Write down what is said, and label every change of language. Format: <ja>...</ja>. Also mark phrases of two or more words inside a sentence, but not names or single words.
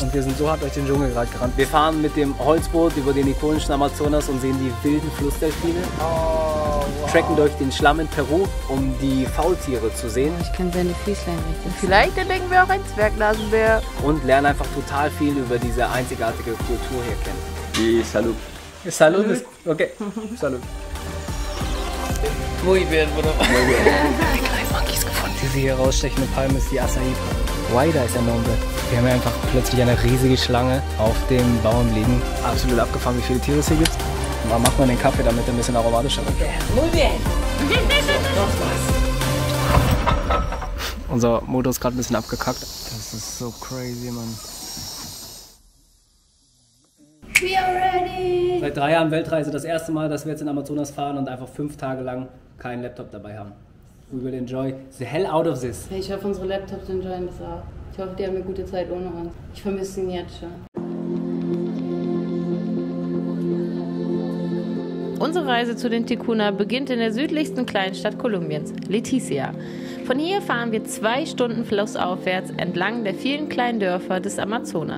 <de>Und wir sind so hart durch den Dschungel gerade gerannt. Wir fahren mit dem Holzboot über den ikonischen Amazonas und sehen die wilden Flussdelfine. Oh, wow. Tracken durch den Schlamm in Peru, um die Faultiere zu sehen. Ich kann seine Füßlein richtig. Vielleicht entdecken wir auch einen Zwergnasenbär. Und lernen einfach total viel über diese einzigartige Kultur hier kennen.</de> <es>Y salud. Salud. Okay. Salud. Muy bien, bro. Muy bien.</es> <de>Monkeys gefunden. Diese hier rausstechende Palme ist die Acai-Palme. Waida ist der Name. Wir haben ja einfach plötzlich eine riesige Schlange auf dem Baum liegen. Absolut abgefahren, wie viele Tiere es hier gibt. Und dann macht man den Kaffee, damit er ein bisschen aromatischer wird.</de> <es>Muy bien.</es> <de>Unser Motor ist gerade ein bisschen abgekackt. Das ist so crazy, Mann.</de> <en>We are ready!</en> <de>Seit 3 Jahren Weltreise das erste Mal, dass wir jetzt in Amazonas fahren und einfach 5 Tage lang keinen Laptop dabei haben.</de> <en>We will enjoy the hell out of this.</en> <de>Ich hoffe, unsere Laptops enjoyen das auch. Ich hoffe, die haben eine gute Zeit ohne uns. Ich vermisse ihn jetzt schon. Unsere Reise zu den Ticuna beginnt in der südlichsten Kleinstadt Kolumbiens, Leticia. Von hier fahren wir 2 Stunden flussaufwärts entlang der vielen kleinen Dörfer des Amazonas.</de>